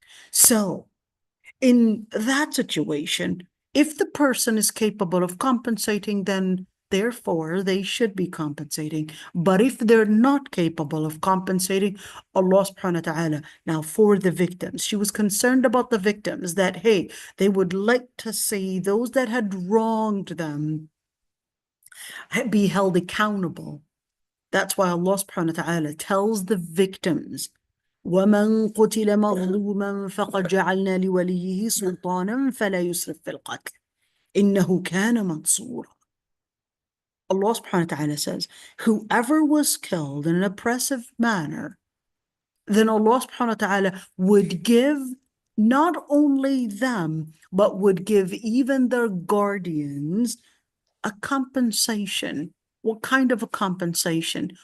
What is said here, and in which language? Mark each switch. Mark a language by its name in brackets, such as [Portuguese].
[English] So in that situation, if the person is capable of compensating, then therefore they should be compensating. But if they're not capable of compensating, Allah subhanahu wa ta'ala, now for the victims, she was concerned about the victims, that, hey, they would like to see those that had wronged them be held accountable. That's why Allah subhanahu wa ta'ala tells the victims, [Arabic] وَمَنْ قُتِلَ مَظْلُومًا فَقَدْ جَعَلْنَا لِوَلِيِّهِ سُلْطَانًا فَلَا يُسْرِفْ فِي الْقَتْلِ إِنَّهُ كَانَ مَنْصُورًا. [English] Allah subhanahu wa ta'ala says, whoever was killed in an oppressive manner, then Allah subhanahu wa ta'ala would give not only them, but would give even their guardians a compensation. What kind of a compensation?